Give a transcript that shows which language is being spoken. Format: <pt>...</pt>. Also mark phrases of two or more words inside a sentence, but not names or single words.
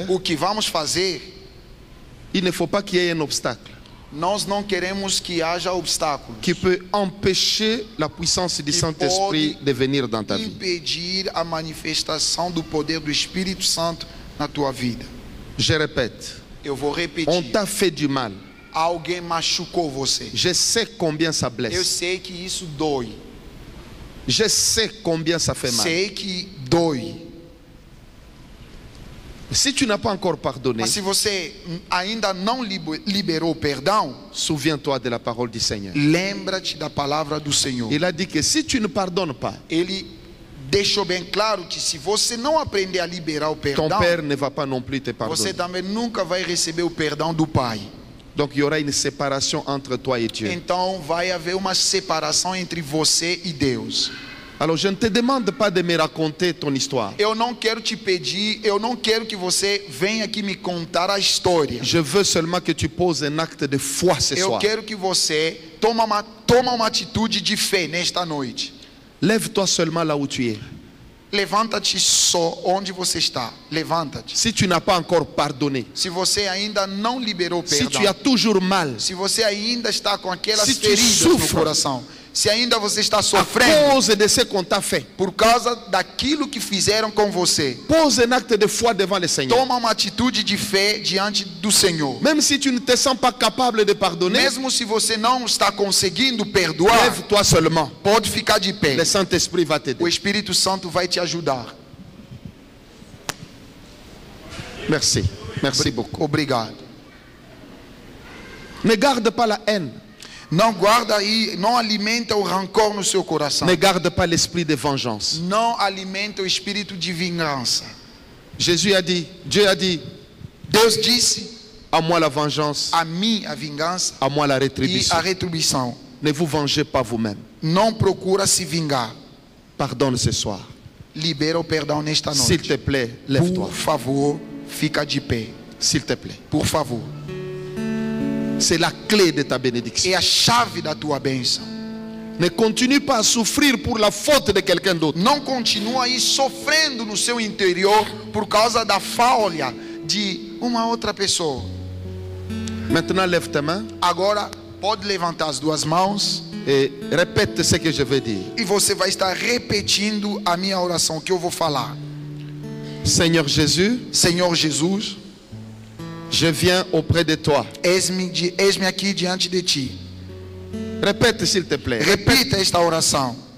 <pt>O que vamos fazer,</pt> <fr>il ne faut pas qu'il y ait un obstacle</fr> <pt>nós não queremos que haja obstáculos</pt> <fr>qui peut empêcher la puissance du</fr> <pt>que</pt> <fr>Saint-Esprit</fr> <pt>pode</pt> <fr>de venir dans ta vie.</fr> <pt>impedir a manifestação do poder do Espírito Santo na tua vida.</pt> <fr>Je répète,</fr> <pt>Eu vou</pt> <fr>on</fr> <pt>repetir.</pt> <fr>t'a fait du mal.</fr> <pt>Alguém machucou você.</pt> <fr>Je sais combien ça</fr> <pt>Eu</pt> <fr>blesse.</fr> <pt>sei que isso dói.</pt> <fr>Je sais combien ça fait mal.</fr> <pt>Sei que dói.</pt> <fr>Si tu n'as pas encore pardonné,</fr> <pt>Mas se você ainda não liberou perdão,</pt> <fr>souviens-toi de la parole du Seigneur.</fr> <pt>lembra-te da palavra do Senhor.</pt> <fr>Il a dit que si tu ne pardonnes pas,</fr> <pt>Ele deixou bem claro que se você não aprender a liberar o</pt> <fr>ton</fr> <pt>perdão,</pt> <fr>Père ne va pas non plus te</fr> <pt>você</pt> <fr>pardonner.</fr> <pt>também nunca vai receber o perdão do Pai.</pt> <fr>Donc il y aura une séparation entre toi et Dieu.</fr> <pt>Então vai haver uma separação entre você e Deus.</pt> <fr>Alors je ne te demande pas de me raconter ton histoire.</fr> <pt>Eu não quero te pedir, eu não quero que você venha aqui me contar a história.</pt> <fr>Je veux seulement que tu poses un acte de foi ce</fr> <pt>Eu</pt> <fr>soir.</fr> <pt>quero que você toma uma atitude de fé nesta noite.</pt> <fr>Lève-toi seulement là où tu es.</fr> <pt>Levanta-te só onde você está. Levanta-te.</pt> <fr>Si tu n'as pas encore pardonné,</fr> <pt>Se você ainda não liberou</pt> <fr>si</fr> <pt>perdão,</pt> <fr>tu as toujours mal,</fr> <pt>se você ainda está com aquelas Se tu feridas no sofre, coração, se ainda você está</pt> <fr>à</fr> <pt>sofrendo</pt> <fr>cause de ce qu'on t'a fait,</fr> <pt>por causa daquilo que fizeram com você,</pt> <fr>pose un acte de foi devant le Seigneur.</fr> <pt>toma uma atitude de fé diante do Senhor.</pt> <fr>Même si tu ne te sens pas capable de pardonner,</fr> <pt>Mesmo se você não está conseguindo perdoar,</pt> <fr>lève-toi seulement.</fr> <pt>pode ficar de pé.</pt> <fr>Le Saint-Esprit va t'aider.</fr> <pt>O Espírito Santo vai te ajudar.</pt> <fr>Merci. Merci beaucoup.</fr> <pt>Obrigado.</pt> <fr>Ne garde pas la haine.</fr> <pt>Não guarda aí, não alimenta o rancor no seu coração.</pt> <fr>Ne garde pas l'esprit de vengeance.</fr> <pt>Não alimenta o espírito de vingança.</pt> <fr>Jésus a dit, Dieu a dit,</fr> <pt>Deus disse:</pt> <fr>à moi la vengeance,</fr> <pt>a mim a vingança</pt> <fr>à moi la</fr> <pt>e</pt> <fr>rétribution.</fr> <pt>a retribuição.</pt> <fr>Ne vous vengez pas vous-même.</fr> <pt>Não procura se vingar.</pt> <fr>Pardonne ce soir.</fr> <pt>Libera o perdão nesta</pt> <fr>S'il</fr> <pt>noite.</pt> <fr>te plaît, lève-toi.</fr> <pt>Por favor, fica de pé.</pt> <fr>S'il te plaît.</fr> <pt>Por favor.</pt> <fr>C'est la clé de ta bénédiction.</fr> <pt>É a chave da tua bênção.</pt> <fr>Ne continue pas à souffrir pour la faute de quelqu'un d'autre.</fr> <pt>Não continua aí sofrendo no seu interior por causa da falha de uma outra pessoa.</pt> <fr>Maintenant, lève tes mains</fr> <pt>Agora, pode levantar as duas mãos</pt> <fr>et répète ce que je vais dire.</fr> <pt>e você vai estar repetindo a minha oração que eu vou falar.</pt> <fr>Seigneur Jésus,</fr> <pt>Senhor Jesus,</pt> <fr>je viens auprès de toi.</fr> <pt>eis-me aqui diante de ti.</pt> <fr>Répète s'il te plaît.</fr> <pt>Repita esta oração.</pt>